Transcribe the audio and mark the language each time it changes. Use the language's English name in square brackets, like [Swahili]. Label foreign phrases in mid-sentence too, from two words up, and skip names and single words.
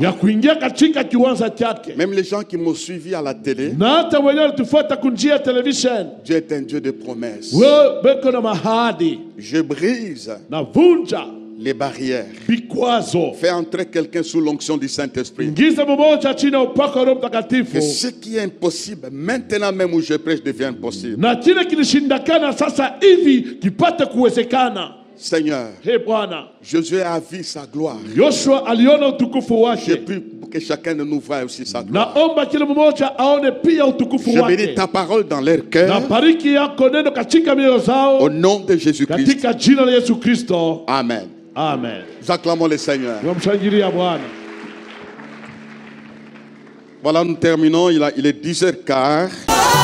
[French] Même les gens qui m'ont suivi à la télé, Dieu est un Dieu de promesses. Je brise les barrières. [Swahili] Vikwazo. [French] Fais entrer quelqu'un sous l'onction du Saint-Esprit. [Swahili] Ingiza mmoja chini ya upako wa Roho Mtakatifu. [French] Que ce qui est impossible, maintenant même où je prêche, devienne possible. [Swahili] Na kile kilishindikana sasa hivi kipate kuwezekana. [French] Seigneur, [Swahili] Hey Bwana, [French] Josué a vu sa gloire. [Swahili] Yoshua aliona utukufu [French] Je [Swahili] wake. [French] prie pour que chacun de nous voie aussi sa gloire. [Swahili] Naomba kila mmoja aone pia utukufu [French] Je bénis [Swahili] wake. [French] ta parole dans leur cœur. [Swahili] Na bariki yako neno katika mioyo zao. [French] Au nom de Jésus-Christ. [Swahili] Katika jina la Yesu Kristo. Amen. Amen. [French] Nous acclamons le Seigneur. [Swahili] Tunamshangilia Bwana. [French] Voilà, nous terminons. Il est 10h15.